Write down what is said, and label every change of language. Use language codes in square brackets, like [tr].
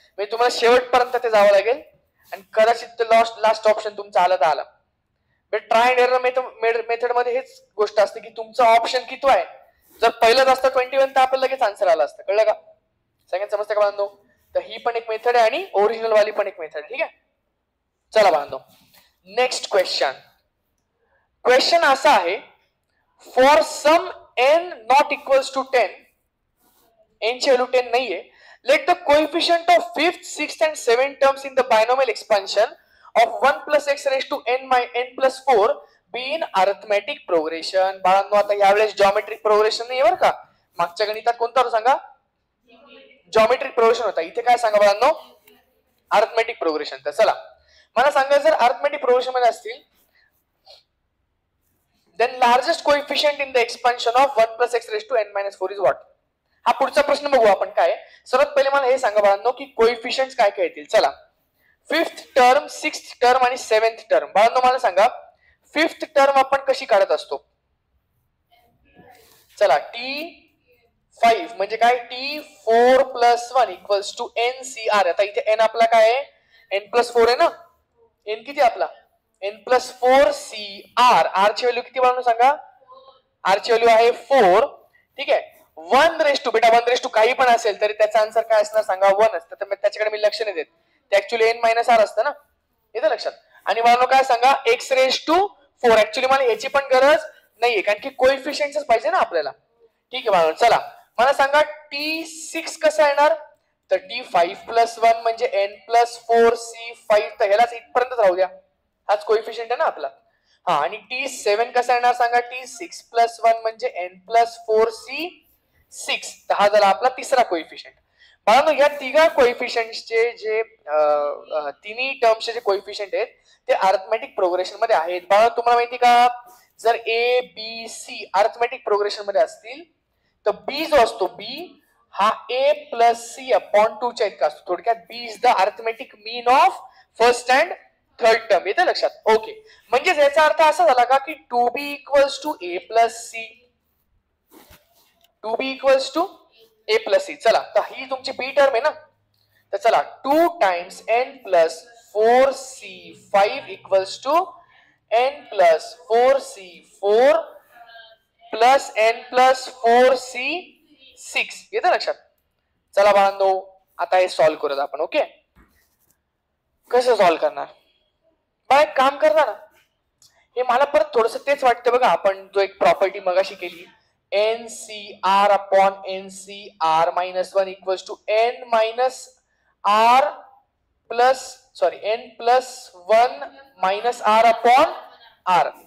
[mr] म्हणजे तुम्हाला शेवटपर्यंत ते जावं लागेल आणि कदाचित लास्ट ऑप्शन तुमचा आला तर आला. ट्राय अँड एरर मेथड मध्ये हेच गोष्ट असते की तुमचं ऑप्शन किती आहे. जर पहिलंच असतं 21 तर आपल्याला लगेच आन्सर आला असतं. कळलं का? सगळ्यांना समजतं का बांधव? तर ही पण एक मेथड आहे आणि ओरिजिनल वाली पण एक मेथड. ठीक आहे, चला बांधव [en] next question असा आहे, for some n not equals to 10, [mr] n ची व्हॅल्यू 10 नाहीये, [en] let the coefficient of 5th, 6th and 7th terms in the binomial expansion of 1 plus x raised to n plus 4 be in arithmetic progression. [mr] बाळांनो आता यावेळेस geometric progression नाही बरं का. मागच्या गणितात कोणता होता सांगा? जॉमेट्रिक प्रोग्रेशन होता. इथे काय सांगा बाळांनो? Arithmetic progression. तर चला मला सांगा, जर अरिथमेटिक प्रोग्रेशन मध्ये असतील [en] then largest coefficient in the expansion of 1 plus x raised to n minus 4 is what? [mr] हा पुढचा प्रश्न बघू आपण. काय सर्वात पहिले मला हे सांगा बाळांनो की कोएफिशियंट्स काय काय येतील. [en] चला 5th term, 6th term आणि 7th term. [mr] बाळांनो मला सांगा 5th टर्म आपण कशी काढत असतो? [en] चला t5 [mr] म्हणजे काय? [en] t4 plus 1 equals to ncr. [mr] आता इथे n आपला काय आहे? [en] n plus 4 आहे ना. n किती आपला? n plus 4cr. [mr] r ची व्हॅल्यू किती बाळांनो सांगा? r ची व्हॅल्यू आहे 4. ठीक आहे, 1 रेस टू बेटा 1 रेस टू काही पण असेल तरी त्याचा आन्सर काय असणार सांगा? 1 असतं. तर त्याच्याकडे मी लक्ष नाही देत, ते ऍक्च्युअली n मायनस r असतं ना. येतं लक्षात? आणि मला काय सांगा? x raise to 4. ऍक्च्युअली मला याची पण गरज नाहीये कारण की कोएफिशियंट्स पाहिजे ना आपल्याला. ठीक आहे बाळांनो, चला मला सांगा t6 कसं येणार? [en] तर t5 plus 1 म्हणजे n plus 4c5. [mr] तर ह्यालाच इथपर्यंत राहू द्या, हाच कोएफिशियंट आहे ना आपला. हा, आणि t7 कसा येणार सांगा? [en] t6 plus 1 म्हणजे n plus 4c6. [mr] तर हा झाला आपला तिसरा कोएफिशियंट. बाळांनो या तिघा कोएफिशियंटचे जे तिन्ही टर्म्सचे जे कोएफिशियंट आहेत ते अरिथमेटिक प्रोग्रेशन मध्ये आहेत. बाळांनो तुम्हाला माहिती का, जर a b c arithmetic progression मध्ये असतील तर b जो असतो b हा [en] a plus c upon 2 [mr] च्या इतका असतो. [en] थोडक्यात b is the arithmetic mean of first and third term. [mr] येतं लक्षात? ओके, म्हणजे याचा अर्थ असा झाला का की [en] 2b equals to a plus c, 2b equals to a plus c. [mr] चला तर ही तुमची b टर्म आहे ना. [en] तर चला 2 times n plus 4c5 equals to n plus 4c4 plus n plus 4c6. [mr] येतं लक्षात? चला बाळांनो आता हे सॉल्व्ह करूया आपण. ओके, कसं सॉल्व्ह करणार? बघा एक काम करणार ना, हे मला परत थोडस तेच वाटतं बघा. आपण जो एक प्रॉपर्टी मगाशी केली, [en] ncr upon ncr minus 1 equals to n minus r plus n plus 1 minus r upon r.